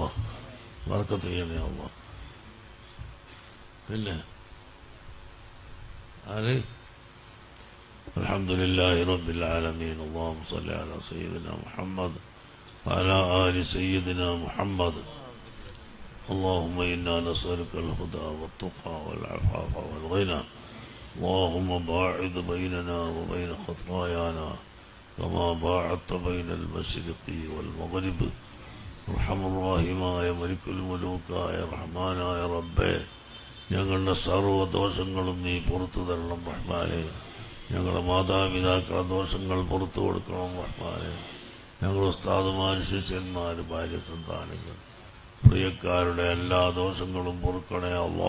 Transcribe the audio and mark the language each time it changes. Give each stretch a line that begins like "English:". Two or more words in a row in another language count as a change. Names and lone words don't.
Malayalam: ബർക്കത്ത് ചെയ്യണേ അള്ളാ. പിന്നെ ആര്?
Arabic: الحمد لله رب العالمين. اللهم صل على سيدنا محمد وعلى آل سيدنا محمد. اللهم إنا نسألك الهدى والتقى والعفاف والغنى. اللهم باعد بيننا وبين خطايانا كما باعدت بين المشرق والمغرب. أرحم الراحمين ملك الملوك
Malayalam: റഹ്മാനായ റബ്ബേ, ഞങ്ങളുടെ സർവ്വദോഷങ്ങളും നീ പുറത്തു തരണം റഹ്മാനെ. ഞങ്ങളുടെ മാതാപിതാക്കളുടെ ദോഷങ്ങൾ പുറത്തു കൊടുക്കണം റഹ്മാനെ. ഞങ്ങളുടെ ഉസ്താദുമാർ, ശിഷ്യന്മാർ, ഭാര്യ, സന്താനങ്ങൾ, പ്രിയക്കാരുടെ എല്ലാ ദോഷങ്ങളും പൊറുക്കണേ അല്ലാ.